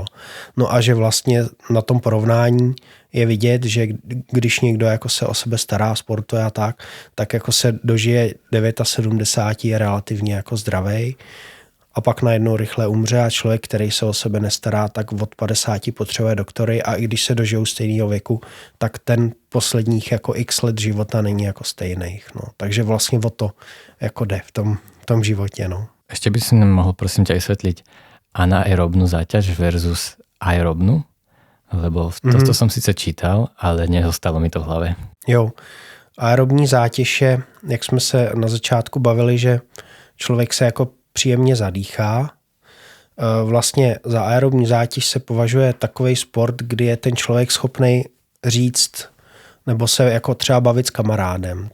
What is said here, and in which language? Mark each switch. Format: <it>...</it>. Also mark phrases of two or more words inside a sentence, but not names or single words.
<cs>No a že vlastně na tom porovnání je vidět, že když někdo jako se o sebe stará, sportuje a tak jako se dožije 79, je relativně jako zdravej a pak najednou rychle umře a člověk, který se o sebe nestará, tak od 50 potřebuje doktory a i když se dožijou stejného věku, tak ten posledních jako x let života není jako stejných. No. Takže vlastně o to jako jde v tom životě. No.</cs> <sk>Ešte by si nám mohol prosím ťa vysvetliť anaerobnú záťaž versus aerobnú? Lebo to som síce čítal, ale nezostalo mi to v hlave.</sk> <cs>Jo, aerobní zátěž je, jak jsme se na začátku bavili, že člověk se jako příjemně zadýchá. Vlastně za aerobní zátěž se považuje takovej sport, kdy je ten člověk schopný říct nebo se jako třeba bavit s kamarádem.</cs>